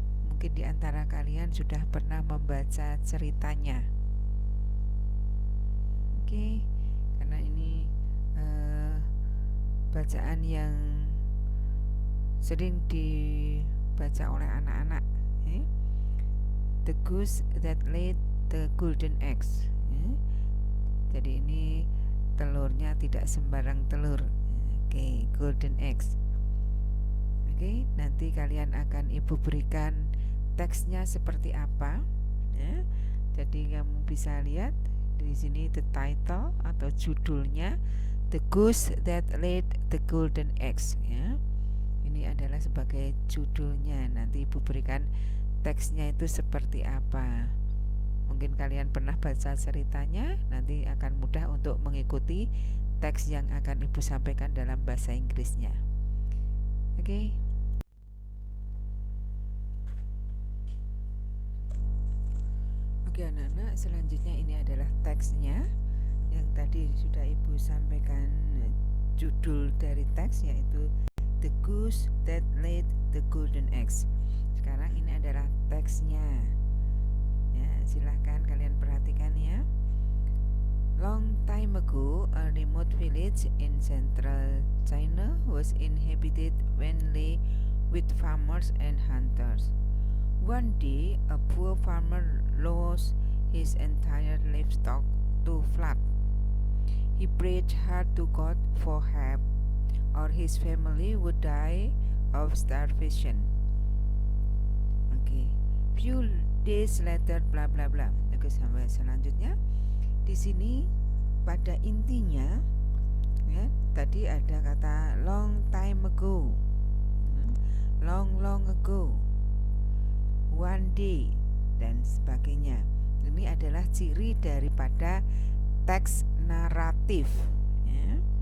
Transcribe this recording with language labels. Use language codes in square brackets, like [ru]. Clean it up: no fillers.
[id] Mungkin di antara kalian sudah pernah membaca ceritanya. Oke, karena ini bacaan yang sering dibaca oleh anak-anak ya. [en] The goose that laid the golden eggs ya. [id] Jadi ini telurnya tidak sembarang telur. Oke, golden eggs. Oke, nanti kalian akan ibu berikan teksnya seperti apa ya. Jadi kamu bisa lihat di sini the title atau judulnya The Goose That Laid the Golden Eggs ya. Ini adalah sebagai judulnya. Nanti ibu berikan teksnya itu seperti apa. Mungkin kalian pernah baca ceritanya, nanti akan mudah untuk mengikuti teks yang akan ibu sampaikan dalam bahasa Inggrisnya. Oke. Oke anak-anak, selanjutnya ini adalah teksnya yang tadi sudah ibu sampaikan judul dari teks, yaitu The Goose That Laid the Golden Eggs. Sekarang ini adalah teksnya ya, silahkan kalian perhatikan ya. [en] Long time ago, a remote village in central China was inhabited mainly with farmers and hunters. One day, a poor farmer lost his entire livestock to flood. He prayed hard to God for help, or his family would die of starvation. Oke, few days later, bla bla bla. [id] Oke, sampai selanjutnya. Di sini pada intinya, ya, tadi ada kata [en] long time ago, long ago, one day, [id] dan sebagainya. Ini adalah ciri daripada teks naratif, ya.